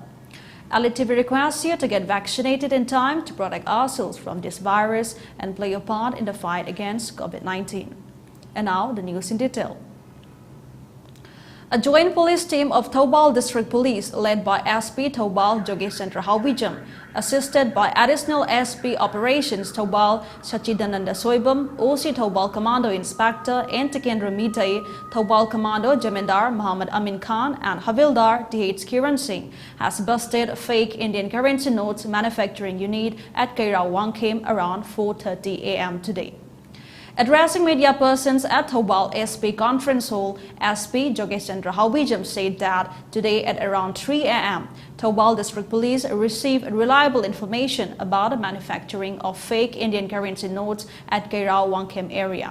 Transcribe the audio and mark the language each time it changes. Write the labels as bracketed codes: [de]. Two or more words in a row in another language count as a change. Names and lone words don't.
[en] ELITETV requests you to get vaccinated in time to protect ourselves from this virus and play your part in the fight against COVID-19. And now the news in detail. A joint police team of Thoubal District Police led by SP Thoubal Jogesh Chandra Hawbijam, assisted by additional SP Operations Thoubal Sachidananda Soibam, OC Thoubal Commando Inspector Entikendra Mitay, Thoubal Commando Jamindar Muhammad Amin Khan and Havildar DH Kiran Singh has busted fake Indian currency notes manufacturing unit at Kairao, Wangkhem around 4:30 a.m. today. Addressing media persons at Thoubal SP Conference Hall, SP Jogesh Chandra Hawbijam said that today at around 3 a.m., Thoubal District Police received reliable information about the manufacturing of fake Indian currency notes at Kairao, Wangkhem area.